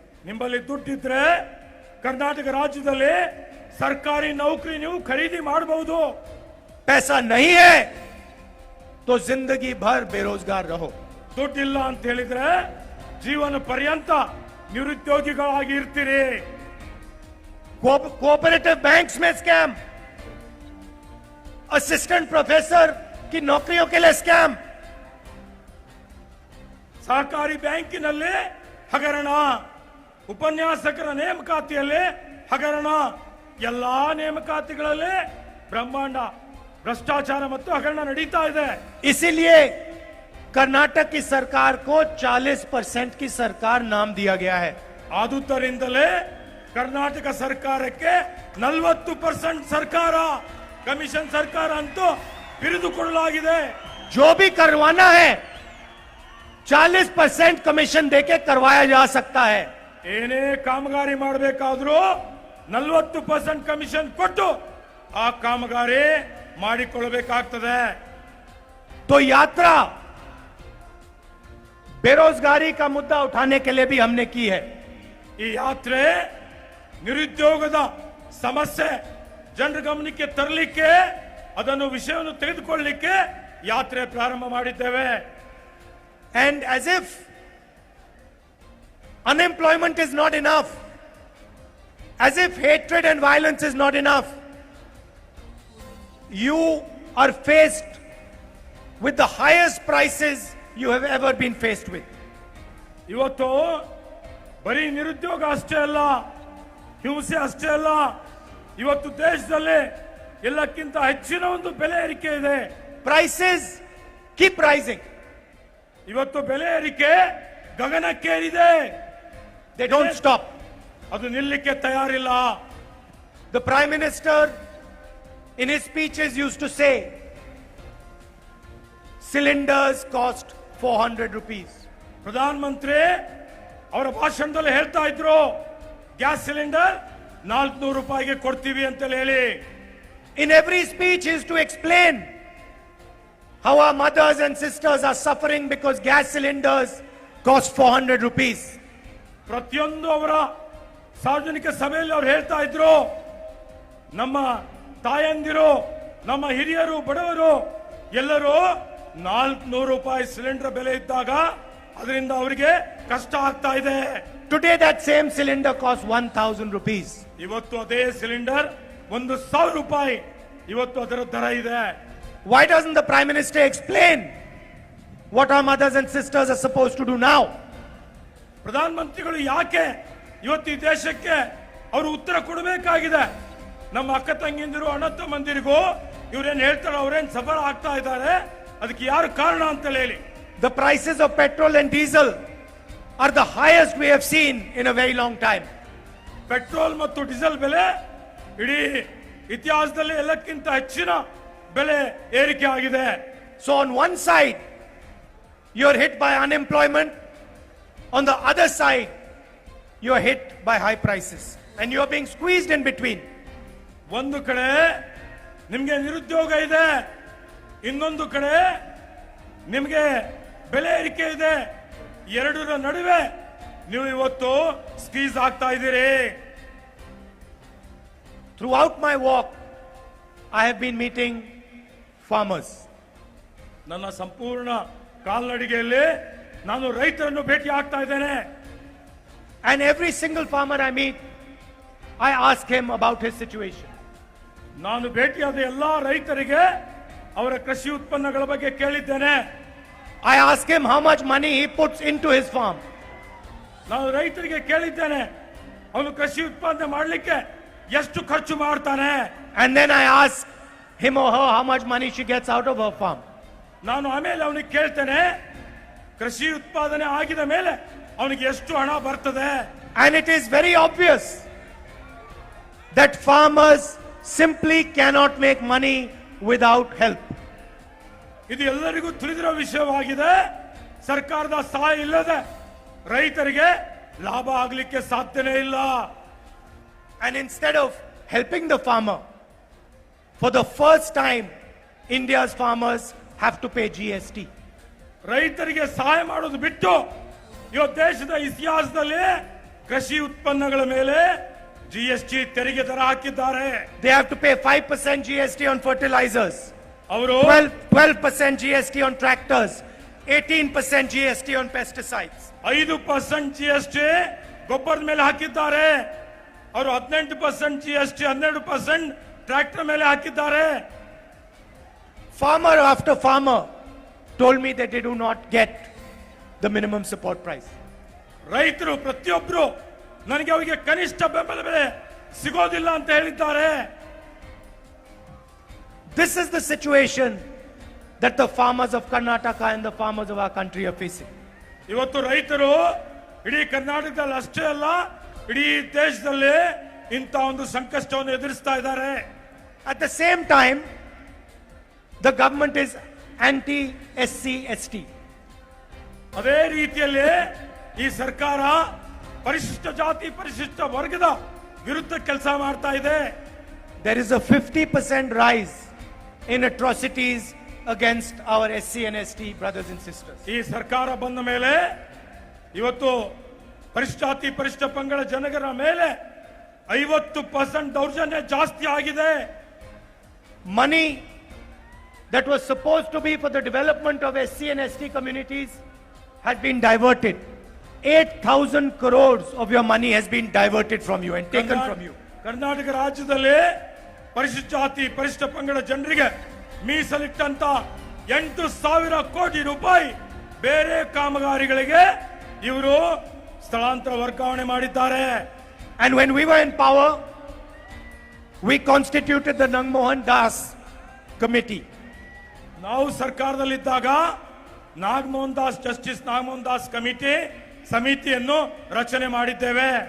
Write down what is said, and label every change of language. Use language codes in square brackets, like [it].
[kn] ನಿಮ್ಮಲ್ಲಿ ದುಡ್ಡಿದ್ರೆ ಕರ್ನಾಟಕ ರಾಜ್ಯದಲ್ಲಿ ಸರ್ಕಾರಿ ನೌಕರಿ ನೀವು ಖರೀದಿ ಮಾಡಬಹುದು। [hi] पैसा नहीं है तो जिंदगी भर बेरोजगार रहो। [kn] ದುಡ್ಡಿಲ್ಲ ಅಂತ ಹೇಳಿದ್ರೆ ಜೀವನ ಪರ್ಯಂತ ನಿರುದ್ಯೋಗಿಗಳಾಗಿ ಇರ್ತೀರಿ। [hi] कोऑपरेटिव बैंक्स में स्कैम, असिस्टेंट प्रोफेसर की नौकरियों के लिए स्कैम, [kn] ಸಹಕಾರಿ ಬ್ಯಾಂಕಿನಲ್ಲಿ ಹಗರಣ, ಉಪನ್ಯಾಸಕರ ನೇಮಕಾತಿಯಲ್ಲಿ ಹಗರಣ, ಎಲ್ಲಾ ನೇಮಕಾತಿಗಳಲ್ಲಿ ಬ್ರಹ್ಮಾಂಡ ಭ್ರಷ್ಟಾಚಾರ ಮತ್ತು ಹಗರಣ ನಡೀತಾ ಇದೆ। [hi] इसीलिए कर्नाटक की सरकार को 40% की सरकार नाम दिया गया है। [kn] ಆದುದರಿಂದಲೇ ಕರ್ನಾಟಕ ಸರ್ಕಾರಕ್ಕೆ 40% ಸರ್ಕಾರ, ಕಮಿಷನ್ ಸರ್ಕಾರ ಅಂತೂ ಬಿರಿದುಕೊಳ್ಳಲಾಗಿದೆ। [hi] जो भी करवाना है 40% कमीशन देके करवाया जा सकता है। [kn] ಏನೇ ಕಾಮಗಾರಿ ಮಾಡಬೇಕಾದ್ರೂ 40% ಕಮಿಷನ್ ಕೊಟ್ಟು ಆ ಕಾಮಗಾರಿ ಮಾಡಿಕೊಳ್ಳಬೇಕಾಗ್ತದೆ। [hi] तो यात्रा बेरोजगारी का मुद्दा उठाने के लिए भी हमने की है। [kn] ಈ ಯಾತ್ರೆ ನಿರುದ್ಯೋಗದ ಸಮಸ್ಯೆ ಜನರ ಗಮನಕ್ಕೆ ತರಲಿಕ್ಕೆ, ಅದನ್ನು ವಿಷಯವನ್ನು ತೆಗೆದುಕೊಳ್ಳಲಿಕ್ಕೆ ಯಾತ್ರೆ ಪ್ರಾರಂಭ ಮಾಡಿದ್ದೇವೆ। [en] And as if unemployment is not enough, as if hatred and violence is not enough, you are faced with the highest prices you have ever been faced with. [kn] ಇವತ್ತು ಬರೀ ನಿರುದ್ಯೋಗ ಅಷ್ಟೇ ಅಲ್ಲ, ಹಿಂಸೆ ಅಷ್ಟೇ ಅಲ್ಲ, ಇವತ್ತು ದೇಶದಲ್ಲಿ ಎಲ್ಲಕ್ಕಿಂತ ಹೆಚ್ಚಿನ ಒಂದು ಬೆಲೆ ಏರಿಕೆ ಇದೆ। [en] Prices keep rising. [kn] ಇವತ್ತು ಬೆಲೆ ಏರಿಕೆ ಗಗನಕ್ಕೇರಿದೆ, [en] They don't stop. [kn] ಅದು ನಿಲ್ಲಕ್ಕೆ ತಯಾರಿಲ್ಲ। [en] The Prime Minister in his speeches used to say, cylinders cost 400 rupees. [kn] ಪ್ರಧಾನಮಂತ್ರಿ ಅವರ ಭಾಷಣದಲ್ಲಿ ಹೇಳ್ತಾ ಇದ್ರು, ಗ್ಯಾಸ್ ಸಿಲಿಂಡರ್ 400 ರೂಪಾಯಿಗೆ ಕೊಡ್ತೀವಿ ಅಂತ ಹೇಳಿ। [en] In every speech he used to explain how our mothers and sisters are suffering because gas cylinders cost 400 rupees. [kn] ಪ್ರತಿಯೊಂದು ಅವರ ಸಾರ್ವಜನಿಕ ಸಭೆಯಲ್ಲಿ ಅವರು ಹೇಳ್ತಾ ಇದ್ರು, ನಮ್ಮ ತಾಯಂದಿರು, ನಮ್ಮ ಹಿರಿಯರು, ಬಡವರು ಎಲ್ಲರೂ 400 ರೂಪಾಯಿ ಸಿಲಿಂಡರ್ ಬೆಲೆ ಇದ್ದಾಗ ಅದರಿಂದ ಅವರಿಗೆ ಕಷ್ಟ ಆಗ್ತಾ ಇದೆ. [en] Today that same cylinder costs 1,000 rupees. [kn] ಇವತ್ತು ಅದೇ ಸಿಲಿಂಡರ್ 1,000 ರೂಪಾಯಿ ಇವತ್ತು ಅದರ ದರ ಇದೆ. [en] Why doesn't the Prime Minister explain what our mothers and sisters are supposed to do now? [kn] ಪ್ರಧಾನ ಮಂತ್ರಿಗಳು ಯಾಕೆ ಇವತ್ತು ಈ ದೇಶಕ್ಕೆ ಅವರು ಉತ್ತರ ಕೊಡಬೇಕಾಗಿದೆ. ನಮ್ಮ ಅಕ್ಕ ತಂಗಿಂದಿರು, ಅಣ್ಣ ತಮ್ಮಂದಿರಿಗೂ ಇವ್ರೇನ್ ಹೇಳ್ತಾರೆ, ಅವ್ರೇನ್ ಸಫಲ ಆಗ್ತಾ ಇದ್ದಾರೆ, ಅದಕ್ಕೆ ಯಾರು ಕಾರಣ ಅಂತ ಹೇಳಿ. [en] The prices of petrol and diesel are the highest we have seen in a very long time. [kn] Petrol ಮತ್ತು ಡೀಸೆಲ್ ಬೆಲೆ ಇಡೀ ಇತಿಹಾಸದಲ್ಲಿ ಎಲ್ಲಕ್ಕಿಂತ ಹೆಚ್ಚಿನ ಬೆಲೆ ಏರಿಕೆ ಆಗಿದೆ. [en] So on one side, you're hit by unemployment. On the other side, you're hit by high prices. And you're being squeezed in between. [kn] ಒಂದು ಕಡೆ ನಿಮಗೆ ನಿರುದ್ಯೋಗ ಇದೆ, ಇನ್ನೊಂದು ಕಡೆ ನಿಮಗೆ ಬೆಲೆ ಏರಿಕೆ ಇದೆ. ಎರಡರ ನಡುವೆ ನೀವು ಇವತ್ತು ಸ್ಕ್ವೀಸ್ ಆಗ್ತಾ ಇದ್ದೀರಿ. [en] Throughout my walk, I have been meeting farmers. [kn] ನನ್ನ ಸಂಪೂರ್ಣ ಕಾಲ್ನಡಿಗೆಯಲ್ಲಿ ನಾನು ರೈತರನ್ನು ಭೇಟಿ ಆಗ್ತಾ ಇದ್ದೇನೆ. [en] And every single farmer I meet, I ask him about his situation. [kn] ನಾನು ಭೇಟಿಯಾದ ಎಲ್ಲಾ ರೈತರಿಗೆ ಅವರ ಕೃಷಿ ಉತ್ಪನ್ನಗಳ ಬಗ್ಗೆ ಕೇಳಿದ್ದೇನೆ. [en] I ask him how much money he puts into his farm. [kn] ನಾನು ರೈತರಿಗೆ ಕೇಳಿದ್ದೇನೆ, ಅವನು ಕೃಷಿ ಉತ್ಪಾದನೆ ಮಾಡಲಿಕ್ಕೆ ಎಷ್ಟು ಖರ್ಚು ಮಾಡ್ತಾನೆ. [en] And then I ask him or her how much money she gets out of her farm. [kn] ನಾನು ಆಮೇಲೆ ಅವನಿಗೆ ಕೇಳ್ತೇನೆ, ಕೃಷಿ ಉತ್ಪಾದನೆ ಆಗಿದ ಮೇಲೆ ಅವನಿಗೆ ಎಷ್ಟು ಹಣ ಬರ್ತದೆ. [en] And it is very obvious that farmers simply cannot make money without help. [kn] ಇದು ಎಲ್ಲರಿಗೂ ತಿಳಿದಿರೋ ವಿಷಯವಾಗಿದೆ. ಸರ್ಕಾರದ ಸಹಾಯ ಇಲ್ಲದೆ ರೈತರಿಗೆ ಲಾಭ ಆಗಲಿಕ್ಕೆ ಸಾಧ್ಯನೇ ಇಲ್ಲ. [en] And instead of helping the farmer, for the first time, India's farmers have to pay GST. [kn] ರೈತರಿಗೆ ಸಹಾಯ ಮಾಡೋದು ಬಿಟ್ಟು ಇವತ್ತು ದೇಶದ ಇತಿಹಾಸದಲ್ಲಿ ಕೃಷಿ ಉತ್ಪನ್ನಗಳ ಮೇಲೆ GST ತೆರಿಗೆ ದರ ಹಾಕಿದ್ದಾರೆ. [en] They have to pay 5% GST on fertilizers, [kn] ಅವರು [en] 12% GST on tractors, 18% GST on pesticides. [kn] 5% GST ಗೊಬ್ಬರದ ಮೇಲೆ ಹಾಕಿದ್ದಾರೆ. ಅವರು 18% GST, 12% ಟ್ರ್ಯಾಕ್ಟರ್ ಮೇಲೆ ಹಾಕಿದ್ದಾರೆ. [en] Farmer after farmer told me that they do not get the minimum support price. [kn] ರೈತರು ಪ್ರತಿಯೊಬ್ಬರು ನನಗೆ ಅವರಿಗೆ ಕನಿಷ್ಠ ಬೆಂಬಲ ಬೆಲೆ ಸಿಗೋದಿಲ್ಲ ಅಂತ ಹೇಳಿದ್ದಾರೆ. [en] This is the situation that the farmers of Karnataka and the farmers of our country are facing. [kn] ಇವತ್ತು ರೈತರು ಇಡೀ ಕರ್ನಾಟಕದಲ್ಲಿ ಅಷ್ಟೇ ಅಲ್ಲ, ಇಡೀ ದೇಶದಲ್ಲಿ ಇಂಥ ಒಂದು ಸಂಕಷ್ಟವನ್ನು ಎದುರಿಸ್ತಾ ಇದ್ದಾರೆ. [en] At the same time, the government is anti-SC/ST. [kn] ಅದೇ ರೀತಿಯಲ್ಲಿ ಈ ಸರ್ಕಾರ ಪರಿಶಿಷ್ಟ ಜಾತಿ, ಪರಿಶಿಷ್ಟ ವರ್ಗದ ವಿರುದ್ಧ ಕೆಲಸ ಮಾಡ್ತಾ ಇದೆ. [en] There is a 50% rise in atrocities against our SC and ST brothers and sisters. [kn] ಈ ಸರ್ಕಾರ ಬಂದ ಮೇಲೆ ಇವತ್ತು ಪರಿಶಿಷ್ಟ ಜಾತಿ, ಪರಿಶಿಷ್ಟ ಪಂಗಡ ಜನಗರ ಮೇಲೆ 50% ದೌರ್ಜನ್ಯ ಜಾಸ್ತಿ ಆಗಿದೆ. [en] Money that was supposed to be for the development of SC and ST communities has been diverted. 8,000 crores of your money has been diverted from you and taken from you. [kn] Karnataka ರಾಜ್ಯದಲ್ಲಿ ಪರಿಶಿಷ್ಟ ಜಾತಿ, ಪರಿಶಿಷ್ಟ ಪಂಗಡ ಜನರಿಗೆ ಮೀಸಲಿಟ್ಟಂತ 8,000 ಕೋಟಿ ರೂಪಾಯಿ ಬೇರೆ ಕಾಮಗಾರಿಗಳಿಗೆ ಇವರು ಸ್ಥಳಾಂತರ ವರ್ಗಾವಣೆ ಮಾಡಿದ್ದಾರೆ. [en] And when we were in power, we constituted the Nangmohan Das committee. [kn] ನಾವು ಸರ್ಕಾರದಲ್ಲಿದ್ದಾಗ ನಾಗಮೋಹನ್ ದಾಸ್, ಜಸ್ಟಿಸ್ ನಾಗಮೋಹನ್ ದಾಸ್ ಸಮಿತಿಯನ್ನು ರಚನೆ ಮಾಡಿದ್ದೇವೆ.